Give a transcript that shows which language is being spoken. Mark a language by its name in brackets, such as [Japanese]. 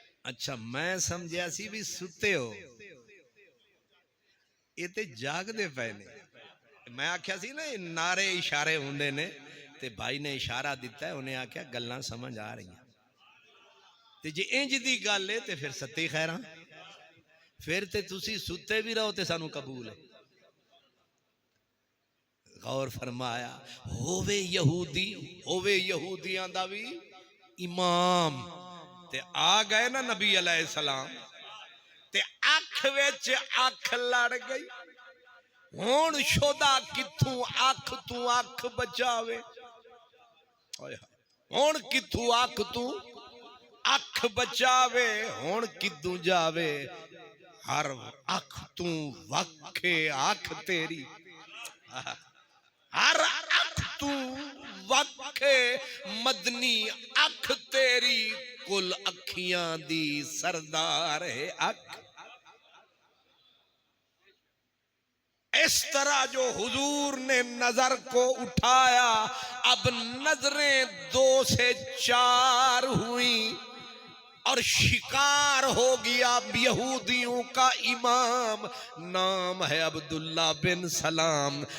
[Punjabi] اچھا میں سمجھیا سی بھی ستے ہو، یہ تے جاگ دے پے نے. میں آکھیا سی نا یہ نعرے اشارے ہوندے نے، تے بھائی نے اشارہ دیتا ہے، انہیں آکھیا گلاں سمجھ آ رہی ہیں. تے جے انج دی گل ہے تے پھر ستے خیراں، پھر تے تسی ستے بھی رہو تے سانو قبول ہے. غور فرمایا ہووے یہودی، ہووے یہودیاں دا بھی امام، تے آ گئے نا نبی علیہ السلام تے اکھ وچ اکھ لڑ گئی. ہون شودا کتھوں اکھ تو اکھ بچاوے، ہون کتھوں اکھ تو اکھ بچاوے، ہون کدوں جاوے ہر اکھ تو وکھے اکھ تیری، ہر اکھ تو وکھے مدنی اکھ تیری، کل اکھیاں دی سردار ہے اکھ. [Urdu] اس طرح جو حضور نے نظر کو اٹھایا، اب نظریں 2 سے 4 ہوئیں اور شکار ہو گیا یہودیوں کا امام، نام ہے عبداللہ بن سلام.